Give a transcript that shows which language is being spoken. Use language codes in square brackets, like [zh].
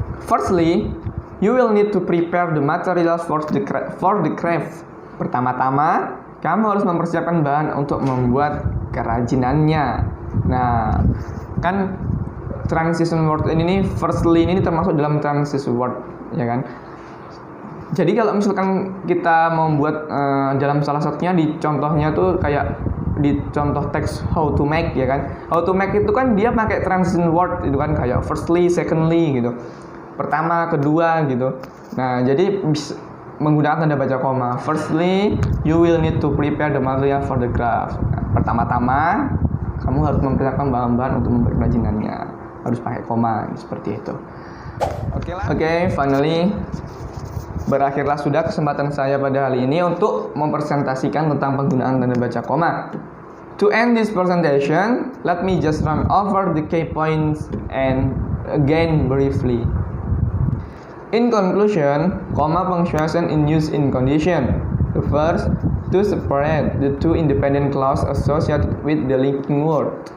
[en] Firstly, you will need to prepare the materials for the craft. [id] Pertama-tama, kamu harus mempersiapkan bahan untuk membuat kerajinannya. Nah, kan transition word ini firstly ini termasuk dalam transition word, ya kan? Jadi kalau misalkan kita membuat dalam salah satunya di contohnya tuh kayak di contoh teks how to make, ya kan? How to make itu kan dia pakai transition word itu kan kayak firstly, secondly gitu. Pertama, kedua gitu. Nah, jadi menggunakan tanda baca koma. [en] Firstly, you will need to prepare the material for the craft. [id] Pertama-tama, kamu harus mempersiapkan bahan-bahan untuk membuat kerajinannya. Harus pakai koma, seperti itu. Oke, finally, berakhirlah sudah kesempatan saya pada hari ini untuk mempresentasikan tentang penggunaan tanda baca koma. [en] To end this presentation, let me just run over the key points and again briefly. In conclusion, comma punctuation in use in condition. The first, to separate the two independent clauses associated with the linking word.